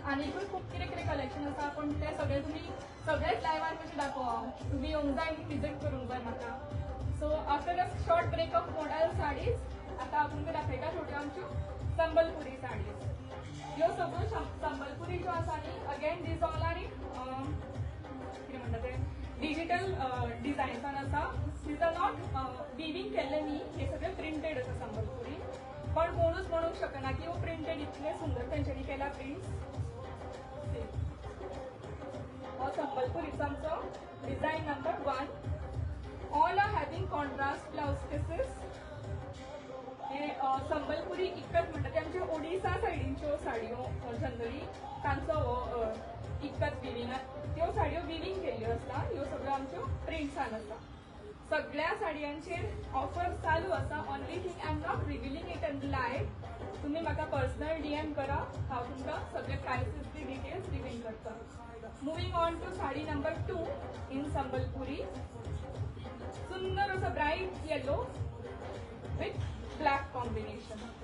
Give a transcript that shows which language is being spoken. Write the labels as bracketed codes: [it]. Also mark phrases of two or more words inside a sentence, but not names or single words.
[kok] आनीकूय खूब कितें कितें कलेक्शन आसा पण ते सगळे तुमी सगळेच लायव्हान कशें दाखोवं. तुमी येवंक जाय आनी विजीट करूंक जाय म्हाका. सो [en] after a short break of modal sarees [kok] आतां हांव तुमकां दाखयता थोड्यो आमच्यो संबलपुरी साडीज. ह्यो सगळ्यो संबलपुरी ज्यो आसा न्ही, [en] again these all are in [kok] कितें म्हणटा ते [en] digital designsan [kok] आसा. [en] these are not weaving [kok] केल्ले न्ही, हे सगळे प्रिंटेड आसा संबलपुरी. पण कोणूच म्हणूंक शकना की हो प्रिंटेड इतले सुंदर तेंच्यांनी केला प्रिंट्स. हो संबलपुरीचो आमचो डिझायन नंबर 1. [en] All are having contrast blouse pieces. [kok] हे संबलपुरी इकत म्हणटा ते आमचे ओडिसा सायडींच्यो साडयो जनरली तांचो हो इकत विविंग. त्यो साडयो विविंग केल्ल्यो आसता. ह्यो सगळ्यो आमच्यो प्रिंट्सान आसा. सगळ्या साडयांचेर ऑफर चालू आसा. [en] Only thing I am not revealing it in live. [kok] तुम्ही म्हाका [en] personal DM [kok] करा, हांव तुमकां सगळे प्रायसीसची डिटेल्स रिवील करता. [en] Moving on to saree number 2 in Sambalpuri. [kok] सुंदर असं [en] bright yellow with black combination.